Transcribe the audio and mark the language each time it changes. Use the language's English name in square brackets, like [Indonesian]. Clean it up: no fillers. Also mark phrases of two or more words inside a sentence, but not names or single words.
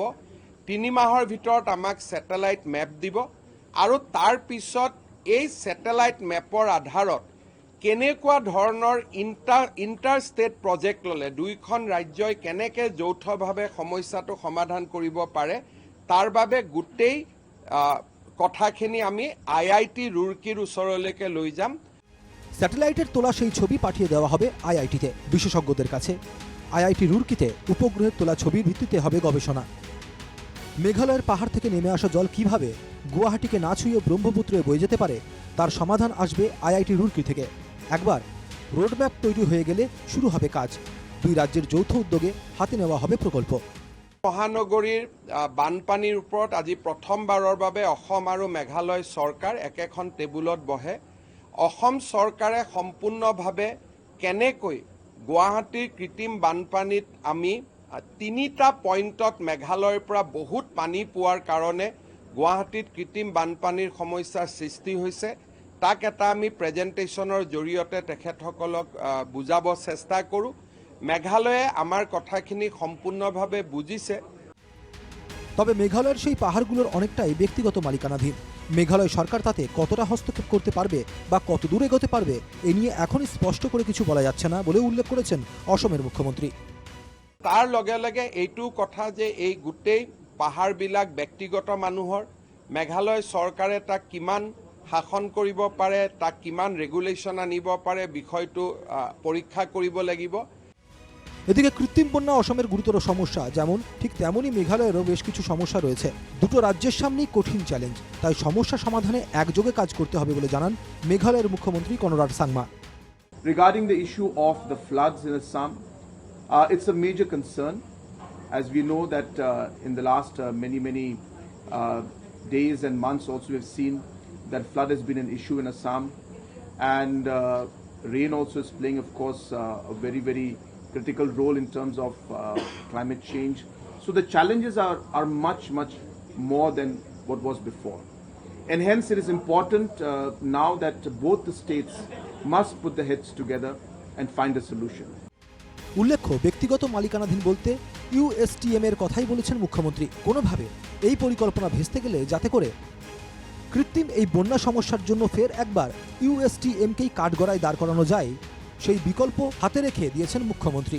[Assamese] 3 মাহৰ ভিতৰত আমাক [English] satellite map [Assamese] দিব আৰু তাৰ পিছত এই [English] satellite mapৰ [Assamese] আধাৰত কেনেকুৱা ধৰণৰ [English] inter state project [Assamese] ল'লে দুইখন ৰাজ্যই কেনেকৈ যৌথভাৱে সমস্যাটো সমাধান কৰিব পাৰে, তাৰ বাবে গোটেই কথাখিনি আমি IIT ৰুৰকিৰ ওচৰলৈকে লৈ যাম। [Bangla] স্যাটেলাইটের তোলা সেই ছবি পাঠিয়ে দেওয়া হবে IIT-তে বিশেষজ্ঞদের কাছে। IIT রুরকিতে উপগ্রহের তোলা ছবির ভিত্তিতে হবে গবেষণা। মেঘালয়ের পাহাড় থেকে নেমে আসা জল কিভাবে গুয়াহাটিকে না ছুঁয়ে ব্রহ্মপুত্রে বয়ে যেতে পারে, তার সমাধান আসবে IIT রুরকি থেকে। একবার রোডম্যাপ তৈরি হয়ে গেলে শুরু হবে কাজ। দুই ৰাজ্যের যৌথ উদ্যোগে হাতে নেওয়া হবে প্ৰকল্প। [Assamese] মহানগৰীৰ বানপানীৰ ওপৰত আজি প্ৰথমবাৰৰ বাবে অসম আৰু মেঘালয় চৰকাৰ একেখন টেবুলত বহে। অসম চৰকাৰে সম্পূৰ্ণভাৱে কেনেকৈ গুৱাহাটীৰ কৃত্ৰিম বানপানীত আমি 3টা পইণ্টত মেঘালয়ৰ পৰা বহুত পানী পোৱাৰ কাৰণে গুৱাহাটীত কৃত্ৰিম বানপানীৰ সমস্যাৰ সৃষ্টি হৈছে, তাক এটা আমি প্ৰেজেণ্টেশ্যনৰ জৰিয়তে তেখেতসকলক বুজাব চেষ্টা কৰোঁ। মেঘালয়ে আমাৰ কথাখিনি সম্পূৰ্ণভাৱে বুজিছে। [Bangla] তবে মেঘালয়ের সেই পাহাড়গুলোর অনেকটাই ব্যক্তিগত মালিকানাধীন। মেঘালয় সরকার তাতে কতটা হস্তক্ষেপ করতে পারবে বা কত দূর এগোতে পারবে, এ নিয়ে এখনই স্পষ্ট করে কিছু বলা যাচ্ছে না বলে উল্লেখ করেছেন অসমের মুখ্যমন্ত্রী। [Assamese] তাৰ লগে লগে এইটো কথা যে এই গোটেই পাহাৰবিলাক ব্যক্তিগত মানুহৰ, মেঘালয় চৰকাৰে তাক কিমান শাসন কৰিব পাৰে, তাক কিমান ৰেগুলেশ্যন আনিব পাৰে, বিষয়টো পৰীক্ষা কৰিব লাগিব। [Bangla] এদিকে কৃত্রিম বন্যা অসমের গুরুতর সমস্যা যেমন, ঠিক তেমনই মেঘালয়েরও বেশ কিছু সমস্যা রয়েছে। দুটো রাজ্যের সামনেই কঠিন চ্যালেঞ্জ। তাই সমস্যা সমাধানে একযোগে কাজ করতে হবে বলে জানান মেঘালয়ের মুখ্যমন্ত্রী কনরাড সাংমা। [English] Regarding the issue of the floods in Assam, it's a major concern. As we know that in the last many days and months also we have seen that flood has been an issue in Assam, and rain also is playing, of course, a very critical role in terms of climate change. So the challenges are much more than what was before, and hence it is important now that both the states must put their heads together and find a solution. [Bangla] উল্লেখ্য, ব্যক্তিগত মালিকানাধীন বলতে USTM এর কথাই বলেছেন মুখ্যমন্ত্রী। কোনোভাবে এই পরিকল্পনা ভেস্তে গেলে যাতে করে কৃত্রিম এই বন্যা সমস্যার জন্য ফের একবার USTM-কেই কাঠগড়ায় দাঁড় করানো যায়, সেই বিকল্প হাতে রেখে দিয়েছেন মুখ্যমন্ত্রী।